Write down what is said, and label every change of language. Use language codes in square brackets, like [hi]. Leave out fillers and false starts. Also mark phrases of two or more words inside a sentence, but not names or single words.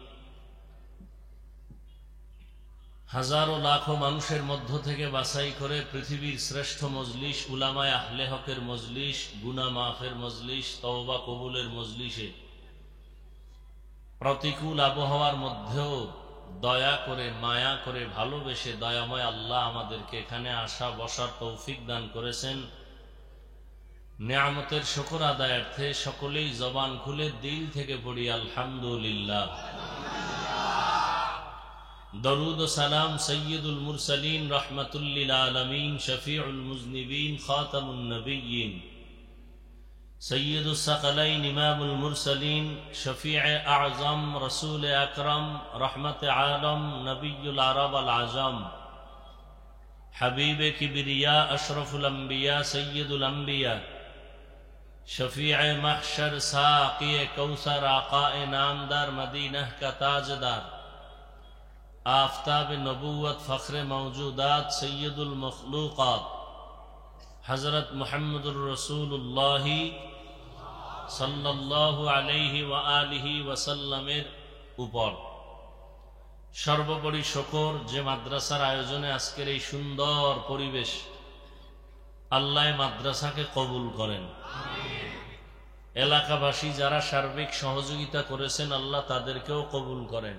[bn] হাজারো লাখো মানুষের মধ্য থেকে বাছাই করে পৃথিবীর শ্রেষ্ঠ মজলিস উলামায়ে আহলে হকের মজলিস, গুনাহ মাফের মজলিস, তওবা কবুলের মজলিসে প্রতিকূল আবহাওয়ার মধ্যেও দয়া করে মায়া করে ভালোবেসে দয়াময় আল্লাহ আমাদেরকে এখানে আসা বসার তৌফিক দান করেছেন। নিয়ামতের শুকর আদায়ার্থে সকলেই জবান খুলে দিল থেকে পড়ি আলহামদুলিল্লাহ। দরুদ ও সালাম [ar] سيد المرسلين رحمة للعالمين شفيع المذنبين خاتم النبيين سید الثقلین امام المرسلین شفیع اعظم رسول اکرم رحمت عالم نبی العرب العجم حبیب کبریاء اشرف الانبیاء سید [ur] الانبیاء شفیع محشر ساقی کوثر آقا نامدار مدینہ کا تاجدار آفتاب نبوت فخر موجودات سید المخلوقات حضرت محمد الرسول اللہ [ar] صلى الله عليه وعلى آله وسلم [bn] উপর সর্বোপরি শুকর যে মাদ্রাসার আয়োজনে আজকের এই সুন্দর পরিবেশ, আল্লাহ মাদ্রাসাকে কবুল করেন। এলাকাবাসী যারা সার্বিক সহযোগিতা করেছেন আল্লাহ তাদেরকেও কবুল করেন।